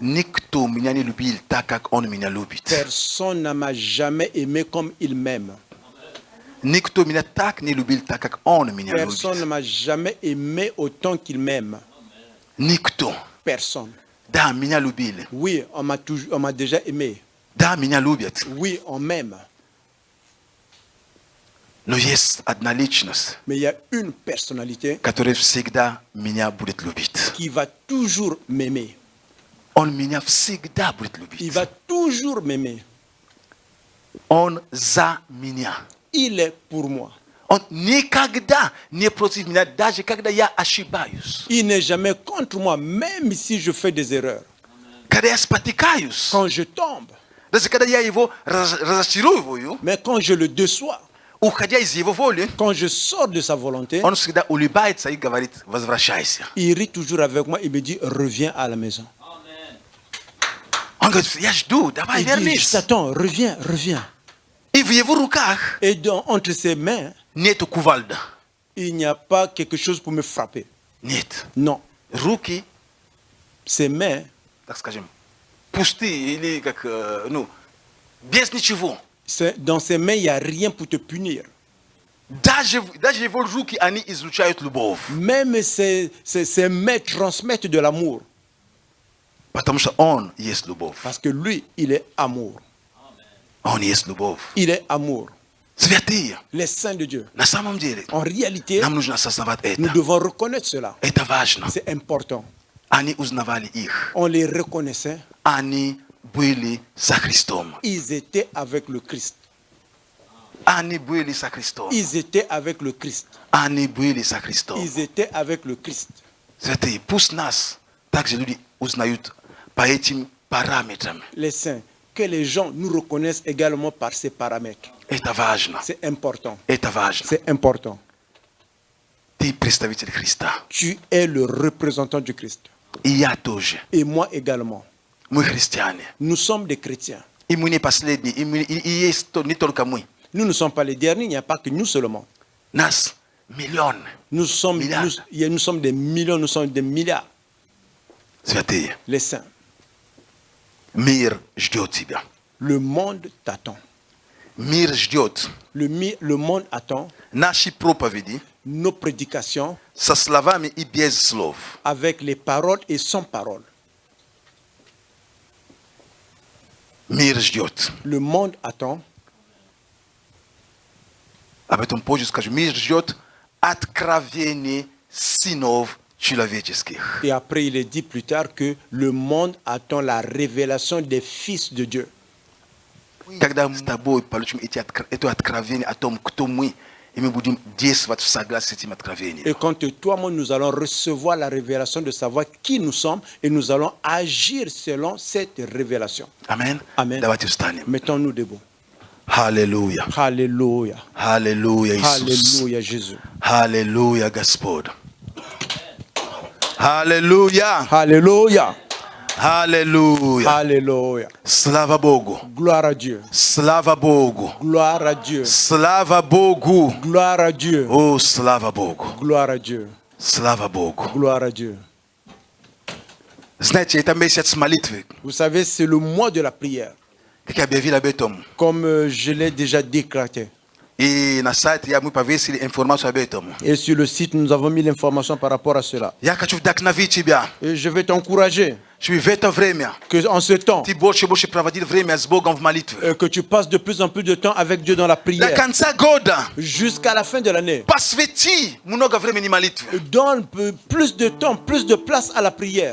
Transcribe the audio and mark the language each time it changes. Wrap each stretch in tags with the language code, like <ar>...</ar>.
<ru>никто меня не любил так, как Он меня любит.</ru> <fr>personne ne m'a jamais aimé comme il m'aime.</fr> <ru>Никто меня так не любил, так, как Он меня</ru> <fr>Personne ne</fr> <ru>любит.</ru> <fr>m'a jamais aimé autant qu'il m'aime.</fr> <ru>Никто.</ru> <fr>Personne.</fr> <ru>Да, меня любили.</ru> <fr>Oui, on m'a déjà aimé.</fr> <ru>Да, меня любят.</ru> <fr>Oui, on m'aime.</fr> <ru>Но есть одна личность,</ru> <fr>Mais il y a une personnalité</fr> <ru>которая всегда меня будет любить.</ru> <fr>qui va toujours m'aimer.</fr> <ru>Он меня всегда будет любить.</ru> <fr>Il va toujours m'aimer.</fr> <ru>Он за меня.</ru> <fr>Il est pour moi.</fr> <ru>Он никогда не против меня, даже когда я ошибаюсь.</ru> <fr>Il n'est jamais contre moi, même si je fais des erreurs.</fr> <ru>Когда я спотыкаюсь,</ru> <fr>Quand je tombe,</fr> <ru>даже когда я его разочаровываю,</ru> <fr>mais quand je le déçois,</fr> <ru>уходя из его воли,</ru> <fr>quand je sors de sa volonté,</fr> <ru>он всегда улыбается и говорит: возвращайся.</ru> <fr>il rit toujours avec moi et me dit, reviens à la maison.</fr> <ru>Он говорит: я жду, давай</ru> <fr>Il dit, je</fr> <ru>вернись.</ru> <fr>t'attends, reviens, reviens.</fr> <ru>И в его руках</ru> <fr>Et entre ses mains,</fr> <ru>нету кувалда.</ru> <fr>il n'y a pas quelque chose pour me frapper.</fr> <ru>Нет.</ru> <fr>Non.</fr> <ru>Руки,</ru> <fr>Ses mains,</fr> <ru>так скажем, пустые или как, ну, без ничего.</ru> <fr>dans ses mains, il n'y a rien pour te punir.</fr> <ru>Даже его руки, они излучают любовь.</ru> <fr>Même ses mains transmettent de l'amour.</fr> <ru>Потому что он есть любовь.</ru> <fr>Parce que lui, il est amour.</fr> <ru>Он есть любовь.</ru> <fr>Il est amour.</fr> <ru>Святые.</ru> <fr>Les saints de Dieu.</fr> <ru>На самом деле,</ru> <fr>En réalité,</fr> <ru>нам нужно осознавать</ru> <fr>nous</fr> <ru>это.</ru> <fr>devons reconnaître cela.</fr> <ru>Это важно.</ru> <fr>C'est important.</fr> <ru>Они узнавали их.</ru> <fr>On les reconnaissait.</fr> <ru>Они были со Христом.</ru> <fr>Ils étaient avec le Christ.</fr> <ru>Они были со Христом.</ru> <fr>Ils étaient avec le Christ.</fr> <ru>Они были со Христом.</ru> <fr>Ils étaient avec le Christ.</fr> <ru>Святые, пусть нас также люди узнают по этим параметрам.</ru> <fr>Les saints, que les gens nous reconnaissent également par ces paramètres.</fr> <ru>Это важно.</ru> <fr>C'est important.</fr> <ru>Это важно.</ru> <fr>C'est important.</fr> <ru>Ты представитель Христа.</ru> <fr>Tu es le représentant du Christ.</fr> <ru>И я тоже.</ru> <fr>Et moi également.</fr> <ru>Мы христиане.</ru> <fr>Nous sommes des chrétiens.</fr> <ru>И мы не последние. И есть не только мы.</ru> <fr>Nous ne sommes pas les derniers, il n'y a pas que nous seulement.</fr> <ru>Нас миллионы.</ru> <fr>Nous sommes des millions, nous sommes des milliards.</fr> <ru>Святые.</ru> <fr>Les saints.</fr> <ru>Мир ждет тебя.</ru> <fr>Le monde t'attend.</fr> <ru>Мир ждет.</ru> <fr>Le monde attend</fr> <ru>Наши проповеди</ru> <fr>nos prédications</fr> <ru>со словами и без слов.</ru> <fr>avec les paroles et sans paroles.</fr> <ru>Мир ждет.</ru> <fr>Le monde attend.</fr> <ru>Об этом позже скажу. Мир ждет откровений сынов человеческих.</ru> <fr>Et après, il est dit plus tard que le monde attend la révélation des fils de Dieu.</fr> <ru>Когда мы с тобой получим это откровение о том, кто мы, и мы будем действовать в согласии с этим откровением.</ru> <fr>Et quand toi, moi, nous allons recevoir la révélation de savoir qui nous sommes et nous allons agir selon cette révélation.</fr> <ru>Amen.</ru> <fr>Amen.</fr> <ru>Давайте встанем.</ru> <fr>Mettons-nous debout.</fr> <ru>Аллилуйя.</ru> <fr>Alléluia.</fr> <ru>Аллилуйя, Иисус.</ru> <fr>Alléluia, Jésus.</fr> <ru>Аллилуйя, Господь. Аллилуйя.</ru> <fr>Alléluia.</fr> <ru>Аллилуйя.</ru> <fr>Alléluia.</fr> <ru>Слава Богу.</ru> <fr>Gloire à Dieu.</fr> <ru>Слава Богу.</ru> <fr>Gloire à Dieu.</fr> <ru>Слава Богу.</ru> <fr>Gloire à Dieu.</fr> <ru>О, слава Богу.</ru> <fr>Gloire à Dieu.</fr> <ru>Слава Богу.</ru> <fr>Gloire à Dieu.</fr> <ru>Знаете, это месяц молитвы.</ru> <fr>Vous savez, c'est le mois de la prière,</fr> <ru>Как я объявил об этом.</ru> <fr>comme je l'ai déjà déclaré.</fr> <ru>И на сайте мы повесили информацию об этом.</ru> <fr>Et sur le site, nous avons mis l'information par rapport à cela.</fr> <ru>Я хочу вдохновить тебя,</ru> <fr>Et je vais t'encourager</fr> <ru>чтобы в это время</ru> <fr>que en ce temps,</fr> <ru>ты больше и больше проводил время с Богом в молитве.</ru> <fr>que tu passes de plus en plus de temps avec Dieu dans la</fr> <ru>До</ru> <fr>prière.</fr> <ru>конца года</ru> <fr>Jusqu'à la fin de l'année.</fr> <ru>посвяти много времени молитве.</ru> <fr>Donne plus de temps, plus de place à la prière.</fr>